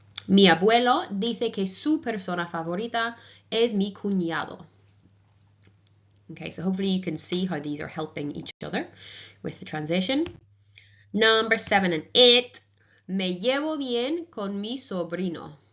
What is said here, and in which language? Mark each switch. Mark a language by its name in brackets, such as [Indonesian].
[Spanish] Mi abuelo dice que su persona favorita es mi cuñado. [English] Okay, so hopefully you can see how these are helping each other with the translation. Number 7 and 8. [Spanish] Me llevo bien con mi sobrino.